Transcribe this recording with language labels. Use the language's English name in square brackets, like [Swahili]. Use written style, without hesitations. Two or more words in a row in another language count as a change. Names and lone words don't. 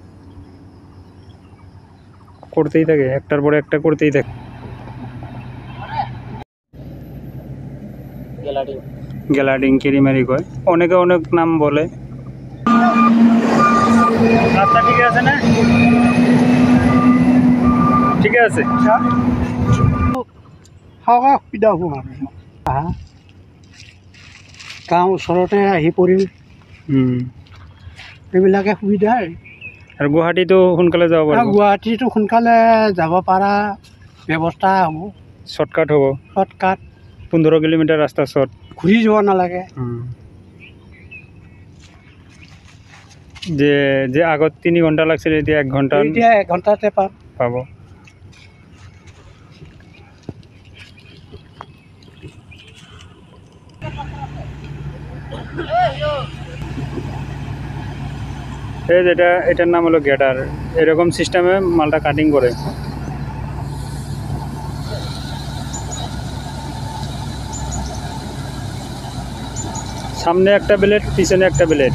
[Bangla] করতেই থাকে, একটার পরে একটা করতেই থাকে। গ্যালাডিং কিরিমারি কয়, অনেকে অনেক নাম বলে। রাস্তা ঠিক আছে না? ঠিক আছে। [Assamese] সুবিধা হ'ব আৰু গাঁও ওচৰতে আহি পৰিল, এইবিলাকে সুবিধা। আৰু গুৱাহাটীতো সোনকালে যাব পাৰিব। গুৱাহাটীতো সোনকালে যাব পৰা ব্যৱস্থা হ'ব, শ্বৰ্টকাট হ'ব। শ্বৰ্টকাট 15 কিলোমিটাৰ ৰাস্তা শ্বৰ্ট, ঘূৰি যাব নালাগে। যে যে আগত 3 ঘণ্টা লাগছিল এতিয়া 1 ঘণ্টা, এতিয়া 1 ঘণ্টাতে [Bangla] পাব। এই যেটা, এটার নাম হলো গ্যাডার। এরকম সিস্টেমে মালটা কাটিং করে। সামনে একটা ব্লেড, পিছনে একটা ব্লেড।